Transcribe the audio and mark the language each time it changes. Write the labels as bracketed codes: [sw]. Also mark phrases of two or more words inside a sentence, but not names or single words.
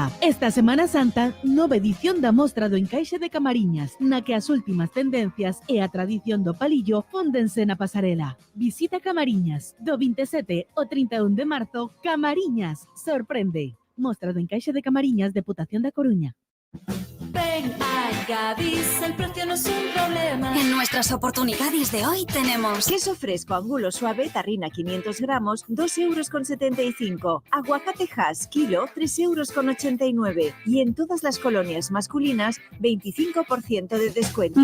[gl] Esta Semana Santa, nova edición da Mostra do Encaixe de Camariñas, na que as últimas tendencias e a tradición do palillo fóndense na pasarela. Visita Camariñas, do 27 ao 31 de marzo, Camariñas, sorprende. Mostra do Encaixe de Camariñas, Deputación da Coruña. Ven a Gadis, [es] el precio no es un problema. En nuestras oportunidades de hoy tenemos queso fresco angulo suave, tarrina 500 gramos, 2,75 €. Aguacate Hass, kilo, 3,89 €. Y en todas las colonias masculinas, 25% de descuento.